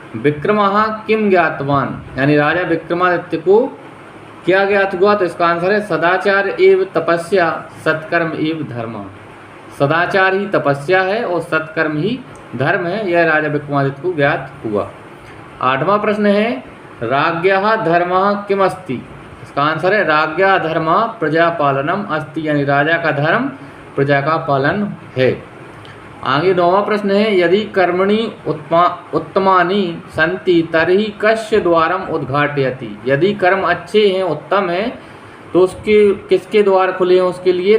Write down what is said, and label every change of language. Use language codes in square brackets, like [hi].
[sa] विक्रमः किम ज्ञातवान, [hi] यानी राजा विक्रमादित्य को क्या ज्ञात हुआ? तो इसका आंसर है [sa] सदाचार एव तपस्या सत्कर्म एव धर्म। [hi] सदाचार ही तपस्या है और सत्कर्म ही धर्म है, यह राजा विक्रमादित्य को ज्ञात हुआ। 8वां प्रश्न है [sa] राज्ञः धर्मः किम अस्ति। [hi] इसका आंसर है [sa] राज्ञः धर्मः प्रजापालनम अस्ति, [hi] यानी राजा का धर्म प्रजा का पालन है। आगे 9वां प्रश्न है [sa] यदि कर्मणि उत्तमानि सन्ति तर्हि कस्य द्वारम उद्घाटयति। [hi] यदि कर्म अच्छे हैं, उत्तम हैं, तो उसके किसके द्वार खुले हैं उसके लिए?